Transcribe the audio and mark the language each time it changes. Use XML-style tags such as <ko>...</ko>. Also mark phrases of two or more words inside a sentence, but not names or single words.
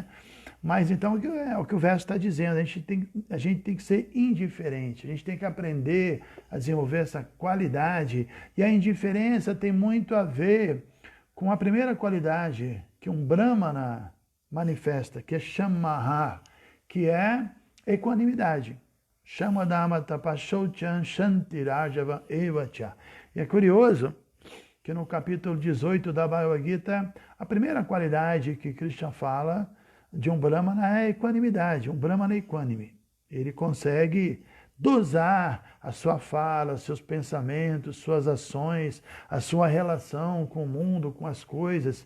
<pt>Mas então é o que o verso está dizendo, a gente tem que ser indiferente, a gente tem que aprender a desenvolver essa qualidade. E a indiferença tem muito a ver com a primeira qualidade que um Brahmana manifesta, que é Shammaha, que é equanimidade.</pt> <sa>Shamadama tapashochan shantirajava evacha.</sa> <pt>E é curioso que no capítulo 18 da Bhagavad Gita, a primeira qualidade que Krishna fala de um Brahmana é a equanimidade. Um Brahmana é equânime. Ele consegue dosar a sua fala, seus pensamentos, suas ações, a sua relação com o mundo, com as coisas.</pt>